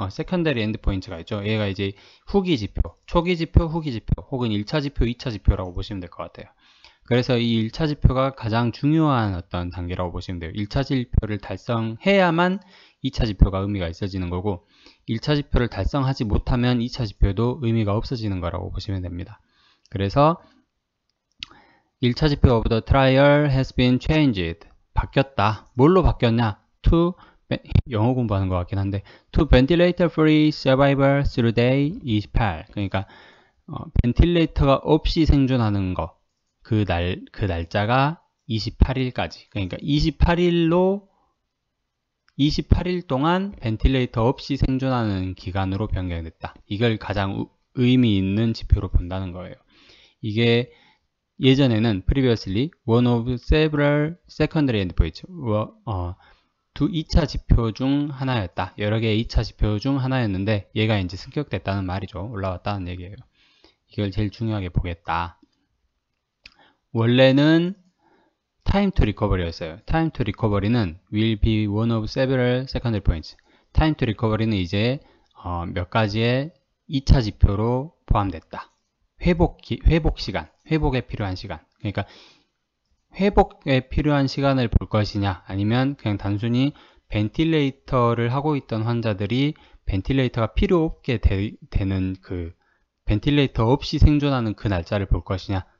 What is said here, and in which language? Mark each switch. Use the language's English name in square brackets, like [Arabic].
[Korean] 세컨더리 엔드포인트가 있죠. 얘가 이제 후기 지표, 초기 지표, 후기 지표 혹은 1차 지표, 2차 지표라고 보시면 될 것 같아요. 그래서 이 1차 지표가 가장 중요한 어떤 단계라고 보시면 돼요. 1차 지표를 달성해야만 2차 지표가 의미가 있어지는 거고 1차 지표를 달성하지 못하면 2차 지표도 의미가 없어지는 거라고 보시면 됩니다. [English] 그래서 [Korean] 1차 지표 [English] of the trial has been changed. [Korean] 바뀌었다. 뭘로 바뀌었냐? [English] to [Korean] 영어 공부하는 것 같긴 한데 [English] to ventilator free survival through day 28. [Korean] 그러니까 벤틸레이터가 없이 생존하는 거. 그 날짜가 28일까지. 그러니까 28일 동안 벤틸레이터 없이 생존하는 기간으로 변경됐다. 이걸 가장 의미 있는 지표로 본다는 거예요. 이게 예전에는 [English] previously one of several secondary endpoints, [Korean] 2차 지표 중 하나였다. 여러 개의 2차 지표 중 하나였는데 얘가 이제 승격됐다는 말이죠. 올라왔다는 얘기예요. 이걸 제일 중요하게 보겠다. 원래는 [English] time to recovery였어요. time to recovery는 will be one of several secondary points. [Korean] time to recovery는 이제 몇 가지의 2차 지표로 포함됐다. 회복 시간, 회복에 필요한 시간. 그러니까 회복에 필요한 시간을 볼 것이냐 아니면 그냥 단순히 벤틸레이터를 하고 있던 환자들이 벤틸레이터가 필요 없게 되는 그 벤틸레이터 없이 생존하는 그 날짜를 볼 것이냐.